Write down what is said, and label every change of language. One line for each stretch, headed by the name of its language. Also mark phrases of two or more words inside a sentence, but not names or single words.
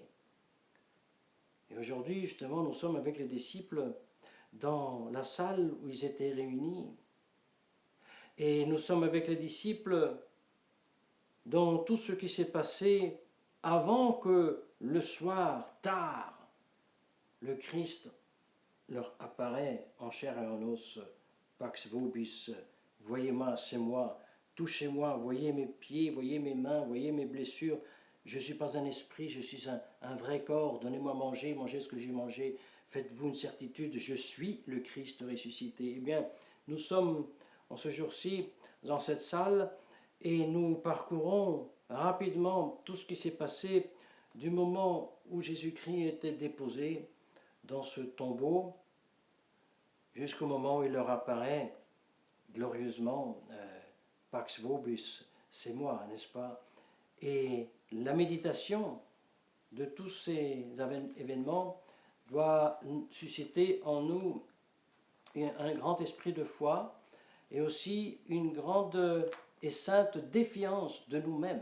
French: Et aujourd'hui, justement, nous sommes avec les disciples dans la salle où ils étaient réunis. Et nous sommes avec les disciples dans tout ce qui s'est passé avant que le soir, tard, le Christ leur apparaît en chair et en os.
Latin: Pax vobis,
French: voyez-moi, c'est moi, touchez-moi, voyez mes pieds, voyez mes mains, voyez mes blessures. Je ne suis pas un esprit, je suis un vrai corps, donnez-moi à manger, mangez ce que j'ai mangé, faites-vous une certitude, je suis le Christ ressuscité. Eh bien, nous sommes en ce jour-ci dans cette salle et nous parcourons rapidement tout ce qui s'est passé du moment où Jésus-Christ était déposé dans ce tombeau jusqu'au moment où il leur apparaît glorieusement,
Latin: Pax vobis,
French: c'est moi, n'est-ce pas? Et la méditation de tous ces événements doit susciter en nous un grand esprit de foi et aussi une grande et sainte défiance de nous-mêmes.